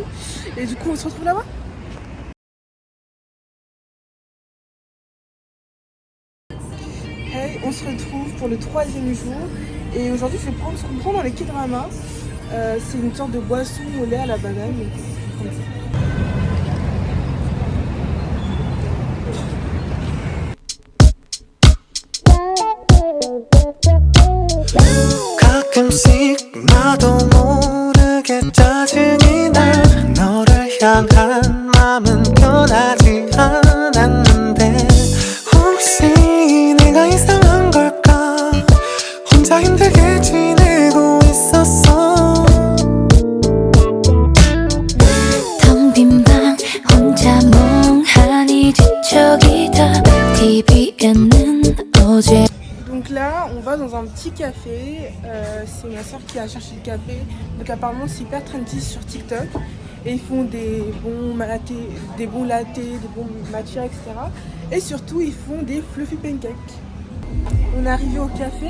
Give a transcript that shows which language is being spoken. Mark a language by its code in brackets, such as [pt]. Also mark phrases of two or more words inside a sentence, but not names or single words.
[fr] Et du coup on se retrouve là-bas. Hey, on se retrouve pour le 3e jour et aujourd'hui je vais prendre ce qu'on prend dans les K-dramas. C'est une sorte de boisson au lait à la banane. comme ça. [ko] 가끔씩 나도 모르게 짜증이 나 너를 향한 마음은 변하지 않았는데 혹시 내가 이상한 걸까 혼자 힘들게 지내고 있었어 텅 빈 방 혼자 멍하니 뒤척이다 TV에는 어제 [fr] Donc là, on va dans un petit café. C'est ma soeur qui a cherché le café. Donc apparemment, c'est hyper trendy sur TikTok. Et ils font des bons lattes, des bons matchas, etc. Et surtout, ils font des [en] fluffy pancakes. [fr] On est arrivé au café.